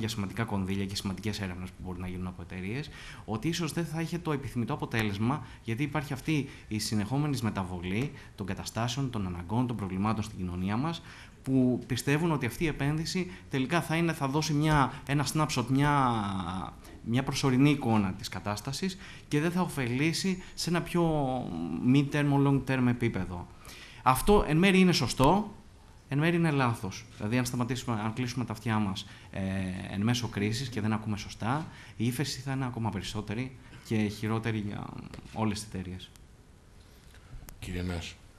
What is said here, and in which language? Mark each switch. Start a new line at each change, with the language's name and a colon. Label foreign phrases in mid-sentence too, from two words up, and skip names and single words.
Greek: για σημαντικά κονδύλια και σημαντικές έρευνες που μπορεί να γίνουν από εταιρείες, ότι ίσως δεν θα είχε το επιθυμητό αποτέλεσμα, γιατί υπάρχει αυτή η συνεχόμενη μεταβολή των καταστάσεων, των αναγκών, των προβλημάτων στην κοινωνία μας, που πιστεύουν ότι αυτή η επένδυση τελικά θα δώσει ένα snapshot, μια προσωρινή εικόνα της κατάστασης και δεν θα ωφελήσει σε ένα πιο
English: mid-term, long-term
Greek: επίπεδο. Αυτό εν μέρει είναι σωστό, εν μέρει είναι λάθος. Δηλαδή, αν κλείσουμε τα αυτιά μας εν μέσω κρίσης και δεν ακούμε σωστά, η ύφεση θα είναι ακόμα περισσότερη και χειρότερη για όλες τις εταιρείες. Κύριε Νάσο.